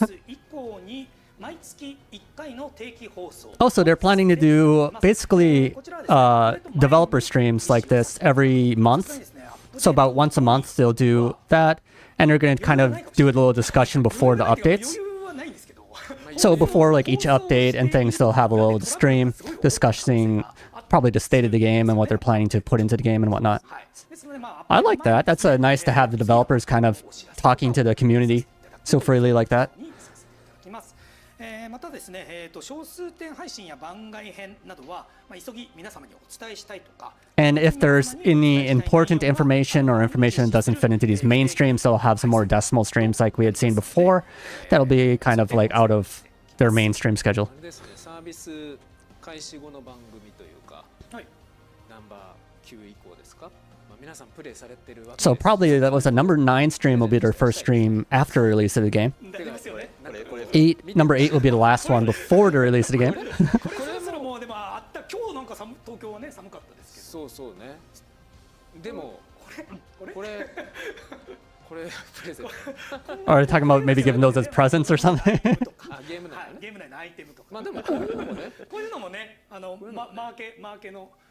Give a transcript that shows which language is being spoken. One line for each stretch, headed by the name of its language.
Japanese: 以降に毎月1回の定期放送。
English: Also, they're planning to do basically developer streams like this every month. So about once a month they'll do that, and they're going to kind of do a little discussion before the updates.
Japanese: 余裕はないんですけど。
English: So before like each update and things, they'll have a little stream discussing probably the state of the game and what they're planning to put into the game and whatnot.
Japanese: ですのでまあ
English: I like that. That's nice to have the developers kind of talking to the community so freely like that.
Japanese: にさせていただきます。またですね、小数点配信や番外編などは、急ぎ皆様にお伝えしたいとか。
English: And if there's any important information or information that doesn't fit into these main streams, they'll have some more decimal streams like we had seen before. That'll be kind of like out of their mainstream schedule.
Japanese: あれですね、サービス開始後の番組というか、はい。ナンバー9以降ですか、皆さんプレイされてるわけです。
English: So probably that was a number 9 stream will be their first stream after release of the game.
Japanese: なりますよね。
English: Number 8 will be the last one before the release of the game.
Japanese: これそろもうでもあった今日なんか東京はね寒かったですけど。そうそうね。でもこれプレゼント。
English: Are they talking about maybe giving those as presents or something?
Japanese: あ、ゲーム内はい、のね。ゲーム内のアイテムとか。まあでもこういうのもね、こういうのもね、マーケの